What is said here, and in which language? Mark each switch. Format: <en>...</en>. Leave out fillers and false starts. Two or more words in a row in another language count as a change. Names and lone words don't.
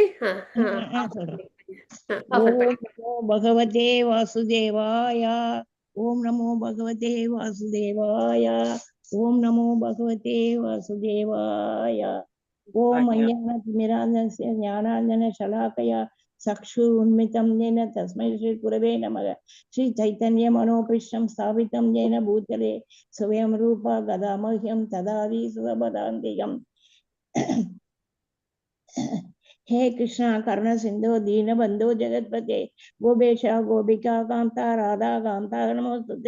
<ta>சொல்றேன். ஆஃபர் ஓம் பண்ணி.</ta> <sa>नमो भगवते वासुदेवाय। ओम् नमो भगवते वासुदेवाय. ओम् नमो भगवते वासुदेवाय. ओम् अज्ञानतिमिरान्धस्य ज्ञानाञ्जन शलाकया चक्षु उन्मितं येन तस्मै श्री गुरवे नमः। श्री चैतन्य मनोपृष्ठं स्थापितं येन भूतले स्वयं रूपा गदामह्यं तदादि सुरपदान्तिकम्। हे कृष्णा कर्ण सिंधु दीनबंधु जगतपते गोपेशा गोपिका कांता राधा कांता नमोस्तुते।</sa>